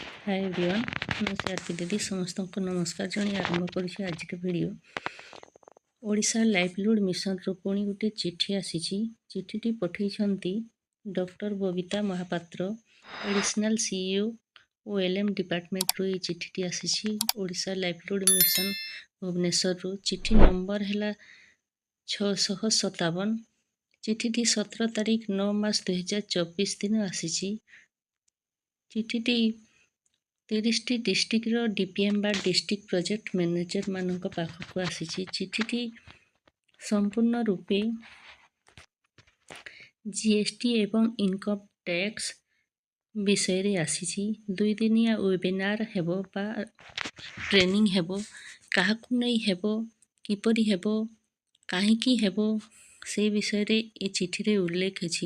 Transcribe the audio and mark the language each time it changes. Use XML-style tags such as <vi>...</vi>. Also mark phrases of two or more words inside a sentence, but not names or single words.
<en>Hi everyone</en> <or>ମୁଁ ସିଆରପି ଦିଦି ସମସ୍ତଙ୍କୁ ନମସ୍କାର ଜଣା ଆରମ୍ଭ କରୁଛି ଆଜି ଭିଡିଓ ଓଡ଼ିଶା ଲାଇଭଲିହୁଡ ମିଶନ ରୁ ପୁଣି ଗୋଟେ ଚିଠି ଆସି ଚିଠି ପଠେ ଡକ୍ଟର ବବିତା ମହାପାତ୍ର</or> <en>Additional CEO OLM</en> <or>ଡିପାର୍ଟମେଣ୍ଟ ରୁ ଏ ଚିଠି ଆସି ଓଡ଼ିଶା ଲାଇଭଲିହୁଡ ମିଶନ ଭୁବନେଶ୍ୱର ରୁ ଚିଠି ନମ୍ବର ହେଉଛି 657। ଚିଠି 17 ତାରିଖ 9 ମାର୍ଚ୍ଚ 2024 ଦିନ ଆସି। ଚିଠି 30ଟି ଡିଷ୍ଟ୍ରିକ୍ଟର ଡିପିଏମ ବା</or> <en>District Project Manager</en> <or>ମାନଙ୍କ ପାଖକୁ ଆସି। ଚିଠି ସମ୍ପୂର୍ଣ୍ଣ ରୂପେ ଜିଏସଟି ଏବଂ</or> <en>Income Tax</en> <or>ବିଷୟ ରେ ଆସି। 2 ଦିନିଆ ୱେବିନାର ହେବ ବା ଟ୍ରେନିଂ ହେବ କାହାକୁ ନେଇ ହେବ କିପରି ହେବ କାହିଁକି ହେବ ସେ ବିଷୟ ରେ ଏ ଚିଠି ରେ ଉଲ୍ଲେଖ ଅଛି।</or>